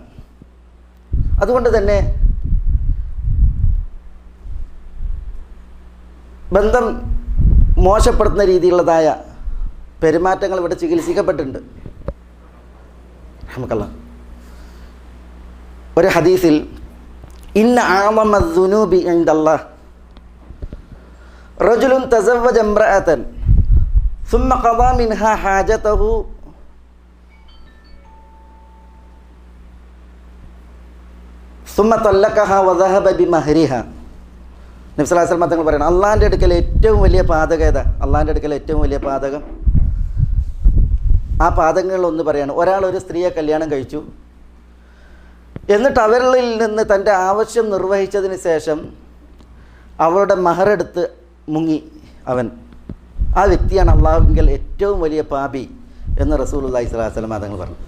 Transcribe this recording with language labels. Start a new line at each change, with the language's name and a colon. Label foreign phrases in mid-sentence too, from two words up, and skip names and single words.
Malayalam: അതുകൊണ്ട് തന്നെ ബന്ധം മോശപ്പെടുത്തുന്ന രീതിയിലുള്ളതായ പെരുമാറ്റങ്ങൾ ഇവിടെ ചികിത്സിക്കപ്പെട്ടിട്ടുണ്ട്. നമുക്കല്ല ഒരു ഹദീസിൽ
Arabic: إن أعظم الذنوب عند الله رجل تزوج امرأة ثم قضى منها حاجته ثم طلقها وذهب بمهرها.
Malayalam: നബി
Arabic: صلى الله عليه وسلم
Malayalam: തങ്ങൾ പറയുന്നത് അള്ളാഹിൻ്റെ അടുക്കൽ ഏറ്റവും വലിയ പാതകം ഏതാ? അള്ളാഹിൻ്റെ അടുക്കൽ ഏറ്റവും വലിയ പാതകം, ആ പാതകങ്ങളിലൊന്ന് പറയാണ്, ഒരാൾ ഒരു സ്ത്രീയെ കല്യാണം കഴിച്ചു, എന്നിട്ട് അവരിൽ നിന്ന് തൻ്റെ ആവശ്യം നിർവഹിച്ചതിന് ശേഷം അവളുടെ മഹറെടുത്ത് മുങ്ങി അവൻ, ആ വ്യക്തിയാണ് അള്ളാഹുവിങ്കൽ ഏറ്റവും വലിയ പാപി എന്ന്
Arabic: رسول الله صلى الله عليه وسلم
Malayalam: തങ്ങൾ പറഞ്ഞു.